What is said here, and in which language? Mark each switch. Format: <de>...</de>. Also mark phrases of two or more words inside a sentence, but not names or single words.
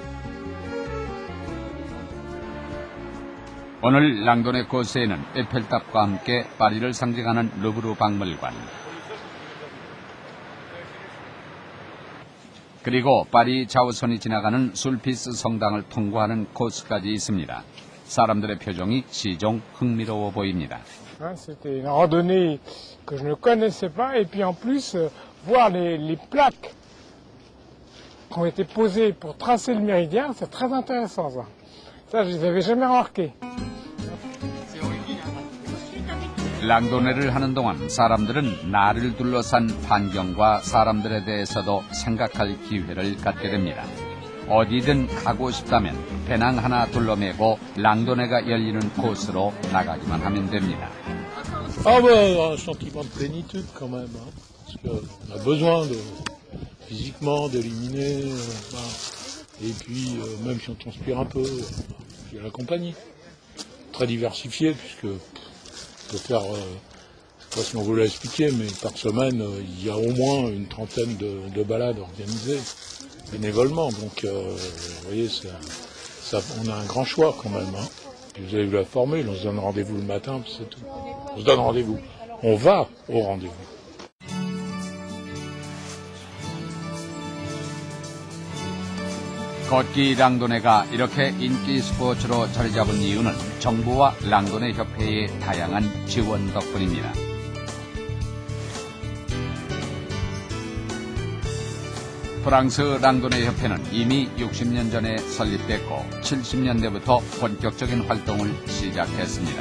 <ko>오늘 랑도네 코스에는 에펠탑과 함께 파리를 상징하는 루브르 박물관, 그리고 파리 좌우선이 지나가는 술피스 성당을 통과하는 코스까지 있습니다. 사람들의 표정이 시종 흥미로워 보입니다.</ko> <fr>C'était une randonnée que je ne connaissais pas et puis en plus voir les plaques qui ont été posées pour tracer le méridien, c'est très intéressant ça. Ça, je les avais jamais remarqués.</fr> <ko>랑도네를 하는 동안 사람들은 나를 둘러싼 환경과 사람들에 대해서도 생각할 기회를 갖게 됩니다. 어디든 가고 싶다면 배낭 하나 둘러매고 랑도네가 열리는 코스로 나가기만 하면 됩니다.</ko> <fr>Ah ben, un sentiment de plénitude quand même, hein, parce qu'on a besoin physiquement d'éliminer, et puis même si on transpire un peu, il y a la compagnie. Très diversifiée puisque on peut faire, je sais pas si on vous l'a expliqué, mais par semaine il y a au moins une trentaine de balades organisées bénévolement, donc vous voyez, on a un grand choix quand même. Hein. Puis vous avez vu la formule, on se donne rendez-vous le matin, puis c'est tout. On se donne rendez-vous. On va au rendez-vous.</fr> <ko>걷기 랑도네가 이렇게 인기 스포츠로 자리 잡은 이유는 정부와 랑도네 협회의 다양한 지원 덕분입니다. 프랑스 랑도네 협회는 이미 60년 전에 설립됐고 70년대부터 본격적인 활동을 시작했습니다.</ko>